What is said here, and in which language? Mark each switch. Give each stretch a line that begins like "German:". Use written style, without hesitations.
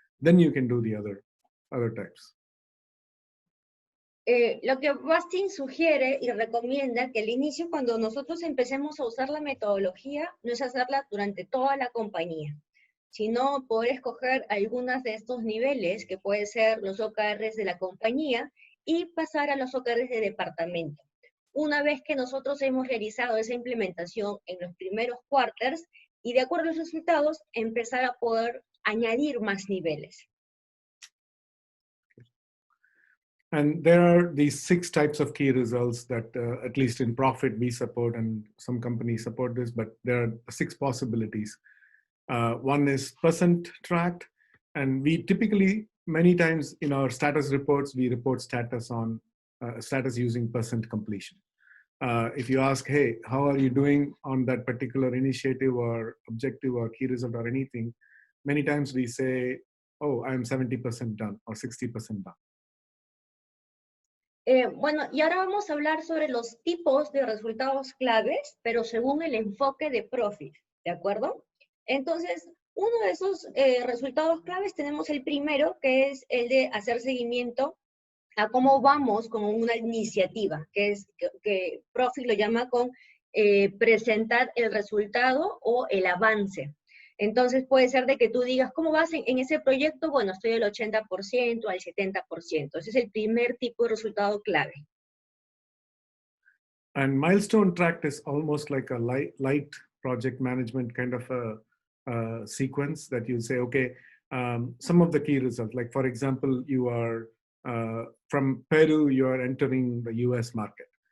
English: Then you can do the other types.
Spanish: Lo que Bastin sugiere y recomienda que al inicio, cuando nosotros empecemos a usar la metodología, no es hacerla durante toda la compañía, sino poder escoger algunos de estos niveles, que pueden ser los OKRs de la compañía, y pasar a los OKRs de departamento. Una vez que nosotros hemos realizado esa implementación en los primeros quarters, y de acuerdo a los resultados, empezar a poder añadir más niveles.
English: And there are these 6 types of key results that, at least in Profit, we support, and some companies support this, but there are 6 possibilities. One is percent tracked, and we typically, many times in our status reports, we report status on status using percent completion. If you ask, hey, how are you doing on that particular initiative or objective or key result or anything, many times we say, oh, I'm 70% done or 60% done.
Spanish: Bueno, y ahora vamos a hablar sobre los tipos de resultados claves, pero según el enfoque de Profit, ¿de acuerdo? Entonces, uno de esos resultados claves tenemos el primero, que es el de hacer seguimiento a cómo vamos con una iniciativa, que Profit lo llama con presentar el resultado o el avance. Entonces puede ser de que tú digas, ¿cómo vas en ese proyecto? Bueno, estoy al 80%, al 70%. Ese es el primer tipo de resultado clave.
English: And milestone tracked is almost like a light project management kind of a sequence that you say, okay, some of the key results, like for example, you are from Peru, you are entering the US market.